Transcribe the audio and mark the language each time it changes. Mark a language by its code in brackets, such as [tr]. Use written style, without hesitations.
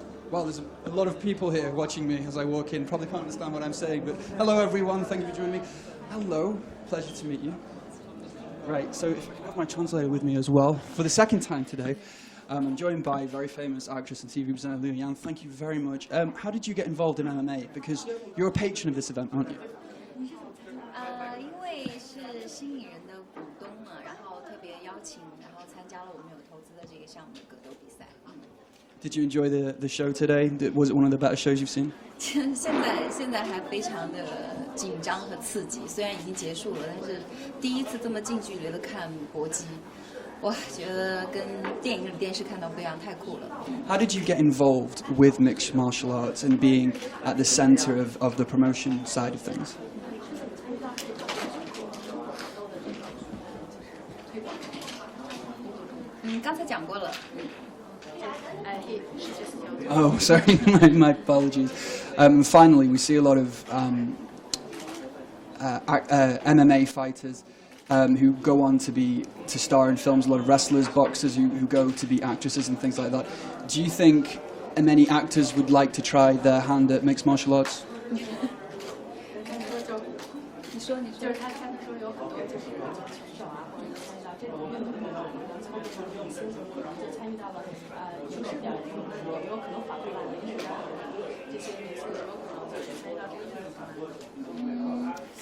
[en] Well, there's a lot of people here watching me as I walk in. Probably can't understand what I'm saying, but hello everyone, thank you for joining me. Hello, pleasure to meet you. Right, so if I have my translator with me as well, for the second time today, I'm joined by very famous actress and TV presenter Liu Yan. Thank you very much. How did you get involved in MMA? Because you're a patron of this event, aren't you? [zh] 因为是新艺人的股东嘛，然后特别邀请，然后参加了我们有投资的这个项目的格斗比赛。 [en] Did you enjoy the show today? Was it one of the better shows you've seen? [zh] 现在还非常的紧张和刺激，虽然已经结束了，但是第一次这么近距离的看搏击，哇，觉得跟电影里电视看到不一样，太酷了。 [en] How did you get involved with mixed martial arts and being at the center of the promotion side of things? [zh] Mm, 刚才讲过了。 [en] Oh, sorry, my apologies. Finally, we see a lot of MMA fighters who go on to star in films. A lot of wrestlers, boxers who go to be actresses and things like that. Do you think many actors would like to try their hand at mixed martial arts? [zh] 你说，就是他说有很多就是拳手啊，或者参与到这种运动的从事的明星，就参与到了影视表演中，也有可能反过来的，也是让这些明星有可能就是参与到这个运动中。